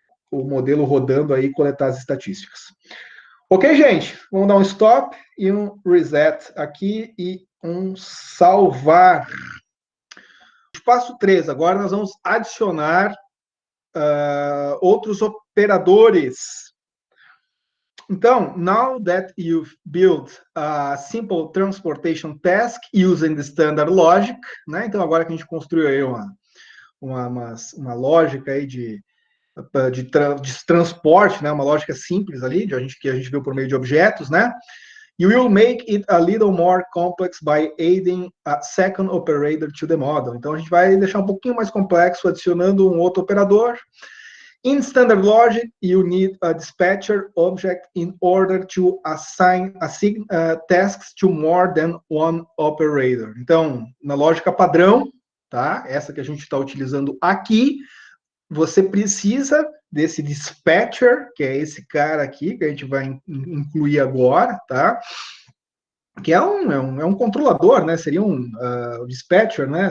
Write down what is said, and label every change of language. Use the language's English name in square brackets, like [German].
[Portuguese] o modelo rodando aí e coletar as estatísticas. Ok, gente? Vamos dar um stop e um reset aqui e um salvar. Passo 3, agora nós vamos adicionar outros operadores. [English] Então, now that you've built a simple transportation task using the standard logic, né? [Portuguese] Então, agora que a gente construiu aí uma lógica aí de transporte, né? Uma lógica simples ali, que a gente viu por meio de objetos, né? [English] You will make it a little more complex by adding a second operator to the model. [Portuguese] Então, a gente vai deixar um pouquinho mais complexo adicionando um outro operador. [English] In standard logic, you need a dispatcher object in order to assign tasks to more than one operator. [Portuguese] Então, na lógica padrão, tá? Essa que a gente está utilizando aqui, você precisa desse dispatcher, que é esse cara aqui, que a gente vai incluir agora, tá? Que é um controlador, né? Seria um dispatcher, né?